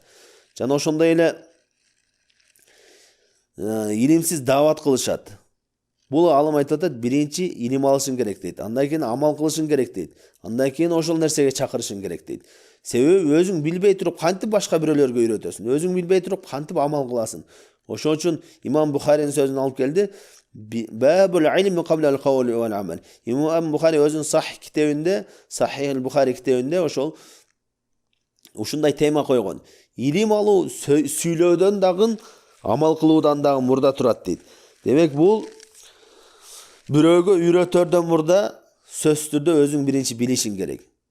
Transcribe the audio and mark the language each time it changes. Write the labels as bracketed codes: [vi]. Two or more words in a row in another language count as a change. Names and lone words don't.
[ky] Жана ошондой эле илимсиз даават кылышат. Бул алым айтып атат, биринчи илим алышың керек дейт. Андан кийин амал кылышың керек дейт. Андан кийин ошол нерсеге чакырышың керек дейт. Себеби өзүң билбей туруп кантип башка бирөөлөргө үйрөтөсүң? Өзүң билбей туруп кантип амал кыласың? Ошон үчүн Имам Бухаринин сөзүн алып келди. [ar] باب العلم قبل القول والعمل. [ky] Имам Бухари өзүнүн Сахих китебинде, Сахих ал-Бухари китебинде ушундай тема койгон. Илим алуу сүйлөөдөн дагы, амал кылуудан дагы мурда турат дейт. Демек, бул бирөөгө үйрөтөрдөн мурда сөзсүз түрдө өзүң биринчи билишиң керек.